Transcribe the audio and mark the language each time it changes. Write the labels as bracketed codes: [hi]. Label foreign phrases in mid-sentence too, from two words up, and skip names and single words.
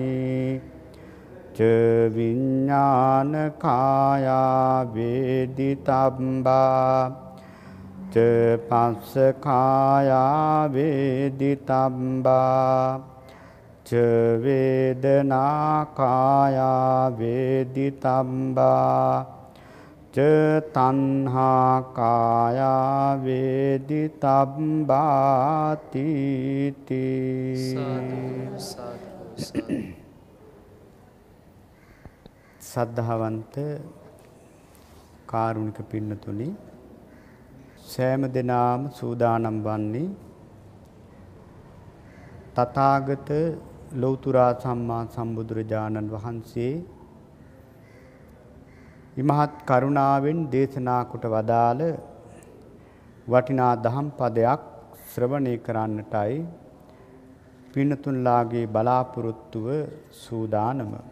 [pi] ච විඥාන කායා වේදිතබ්බා ච පස්ස කායා වේදිතබ්බා ච වේදනා කායා වේදිතබ්බා ච තණ්හා කායා [si] වේදිතබ්බාති සද්ධාවන්ත කාරුණික පින්නතුනි සෑම දිනාම සූදානම් වන්නේ තථාගත ලෞතුරා සම්මා සම්බුදුරජාණන් වහන්සේ ඉමහත් කරුණාවෙන් දේශනා කොට වදාළ වටිනා දහම් පදයක් ශ්‍රවණය කරන්නටයි පින්නතුන්ලාගේ බලාපොරොත්තුව සූදානම.